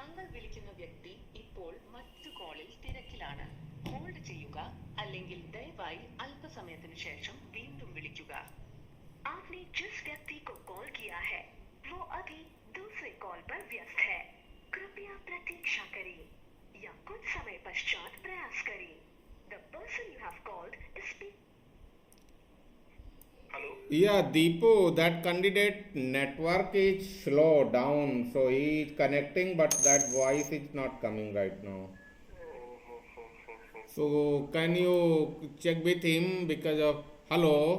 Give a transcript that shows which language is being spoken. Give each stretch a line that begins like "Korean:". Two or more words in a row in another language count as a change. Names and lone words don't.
Malayalam: വിളിക്കുന്ന വ്യക്തി ഇപ്പോൾ മറ്റു കോളിൽ തിരക്കിലാണ്. ഹോൾഡ് ചെയ്യുക അല്ലെങ്കിൽ ദയവായി അല്പസമയത്തിന് ശേഷം വീണ്ടും വിളിക്കുക.
Hindi: आपने जिस व्यक्ति को कॉल किया है वो अभी दूसरे कॉल पर व्यस्त है. कृपया प्रतीक्षा करें या कुछ समय पश्चात प्रयास करें.
English: The person you have called is Hello. Yeah, Deepu, that candidate network is slow down, so he is connecting, but that voice is not coming right now. So can you check with him because of hello?